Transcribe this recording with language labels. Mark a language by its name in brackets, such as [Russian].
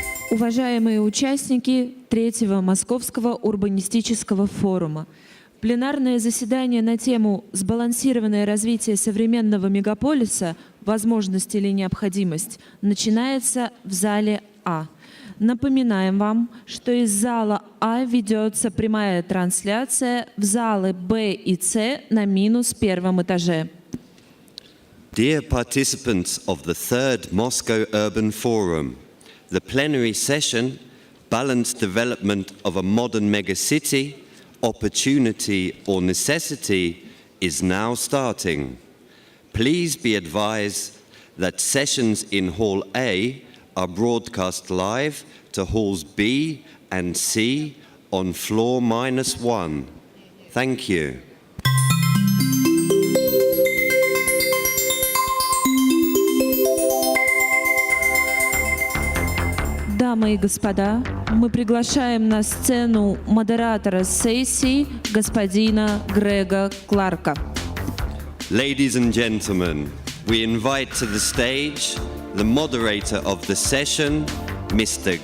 [Russian] Уважаемые участники Третьего Московского урбанистического форума, пленарное заседание на тему «Сбалансированное развитие современного мегаполиса. Возможность или необходимость» начинается в зале А. Напоминаем вам, что из зала А ведется прямая трансляция в залы Б и С на -1 этаже. [English] Dear participants of the Third Moscow Urban Forum, the Plenary Session, Balanced Development of a Modern Megacity, Opportunity or Necessity, is now starting. Please be advised that sessions in Hall A are broadcast live to halls B and C on floor -1. Thank you. [Russian] Дамы и господа, мы приглашаем на сцену модератора сессии господина Грега Кларка. [English] Ladies and gentlemen, we invite to the stage the moderator of the session, Mr.